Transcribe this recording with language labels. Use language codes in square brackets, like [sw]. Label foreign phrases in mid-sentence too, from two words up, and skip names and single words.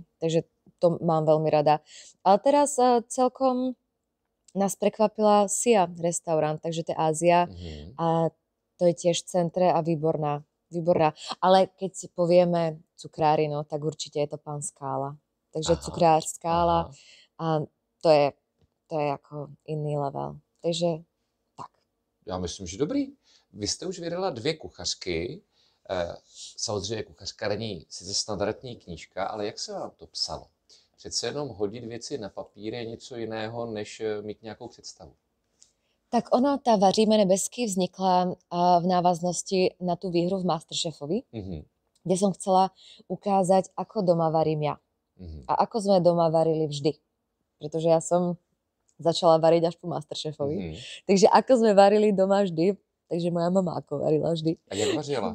[sk] Takže to mám veľmi rada. Ale teraz celkom nás prekvapila Sia restaurant, takže to je Ázia a to je tiež v centre a výborná. Ale keď si povieme cukrári, no, tak určite je to pán Skála. Takže cukrár Skála a to je to je jako iný level. Takže tak. [cs] Já myslím, že dobrý. Vy jste už vydala 2 kuchařky. Samozřejmě kuchařka není sice standardní knížka, ale jak se vám to psalo? Přece jenom hodit věci na papír je něco jiného, než mít nějakou představu. [sk] Tak ono, tá Vaříme nebesky vznikla v návaznosti na tú výhru v Masterchefovi, kde som chcela ukázať, ako doma varím ja. A ako sme doma varili vždy. Pretože ja som začala variť až po Masterchefovi. Takže ako sme varili doma vždy, takže moja mama ako varila vždy. [cs] A jak vařila?